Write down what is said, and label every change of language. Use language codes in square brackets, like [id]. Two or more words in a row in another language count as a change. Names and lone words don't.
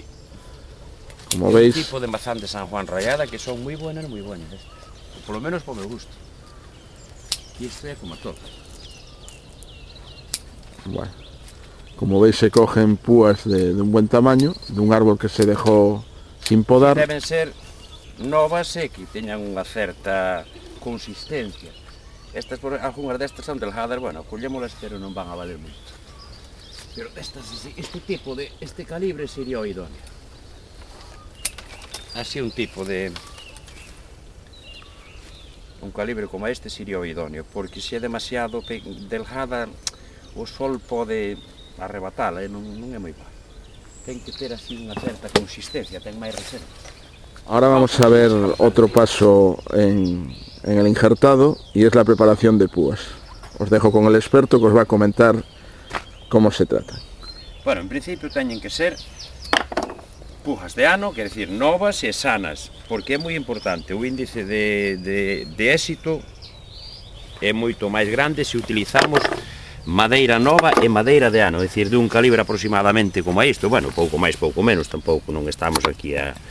[es] Como veis... Un tipo de mazán de San Juan Rayada que son muy buenas. Por lo menos por mi gusto. Y esto es como todo. Bueno, como veis, se cogen púas de un buen tamaño, de un árbol que se dejó sin podar. [gl] Deben ser novas e que teñan unha certa consistencia. Algúnas destas son delgadas, bueno, collémolas, pero non van a valer moito. Pero este calibre sería o idóneo. Así un calibre como este sería o idóneo, porque se é demasiado delgada, o sol pode arrebatala, non é moi boa. Ten que ter así unha certa consistencia, ten máis reserva. [es] Ahora vamos a ver otro paso en el injertado y es la preparación de púas. Os dejo con el experto que os va a comentar cómo se trata. [gl] Bueno, en principio teñen que ser púas de ano, quer decir, novas e sanas, porque é moi importante, o índice de éxito é moito máis grande se utilizamos madeira nova e madeira de ano, é dicir, de un calibre aproximadamente como isto, bueno, pouco máis, pouco menos, tampouco non estamos aquí a...